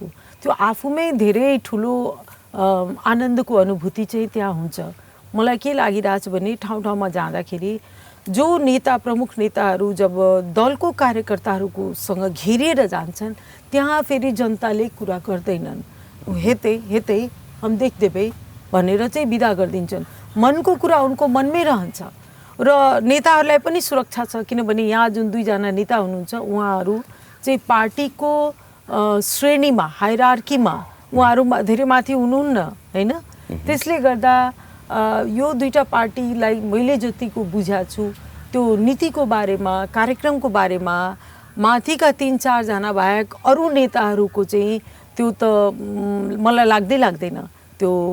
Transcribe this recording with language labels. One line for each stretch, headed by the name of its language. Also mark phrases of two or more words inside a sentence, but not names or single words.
Nepali: त्यो आफूमै धेरै ठुलो आनन्दको अनुभूति चाहिँ त्यहाँ हुन्छ। मलाई के लागिरहेछ भने ठाउँ ठाउँमा जाँदाखेरि जो नेता प्रमुख नेताहरू जब दलको कार्यकर्ताहरूसँग घेरिएर जान्छन् त्यहाँ फेरि जनताले कुरा गर्दैनन्।
Maithili: हेतै हम देख देबै
Nepali: भनेर चाहिँ बिदा गरिदिन्छन्। मनको कुरा उनको मनमै रहन्छ र नेताहरूलाई पनि सुरक्षा छ। किनभने यहाँ जुन 2 जना नेता हुनुहुन्छ उहाँहरू चाहिँ पार्टीको श्रेणीमा हायरार्कीमा उहाँहरू धेरै माथि हुनुहुन्न हैन। त्यसले गर्दा यो 2टा पार्टीलाई मैले जतिको बुझाएको छु त्यो नीतिको बारेमा कार्यक्रमको बारेमा माथिका 3-4 जना बाहेक अरू नेताहरूको चाहिँ त्यो त मलाई लाग्दैन त्यो